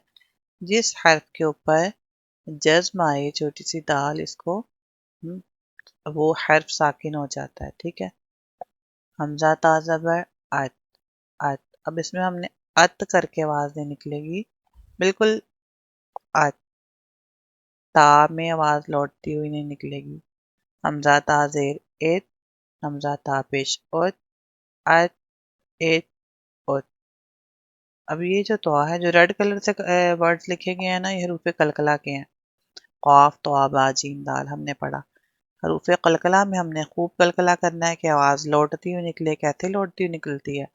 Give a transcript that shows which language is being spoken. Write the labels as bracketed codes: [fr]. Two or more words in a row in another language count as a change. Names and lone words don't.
[ur] جس حرف کے اوپر جزم آئے چھوٹی سی دال، اس کو وہ حرف ساکن ہو جاتا ہے، ٹھیک ہے۔ حمزہ تا زبر ات، ات، اب اس میں ہم نے ات کر کے آواز نہیں نکلے گی، بالکل ات، تا میں آواز لوٹتی ہوئی نہیں نکلے گی۔ حمزہ تا زیر ات، حمزہ تا پیش ات، ات، ات، ات۔ اب یہ جو تو ہے، جو [en] red color [ur] سے ورڈز لکھے گئے ہیں نا، یہ حروف قلقلہ کے ہیں۔ قاف تو با جیم دال ہم نے پڑھا۔ حروف قلقلہ میں ہم نے خوب قلقلہ کرنا ہے کہ آواز لوٹتی ہوئی نکلے، کہتے لوٹتی ہوئی نکلتی ہے۔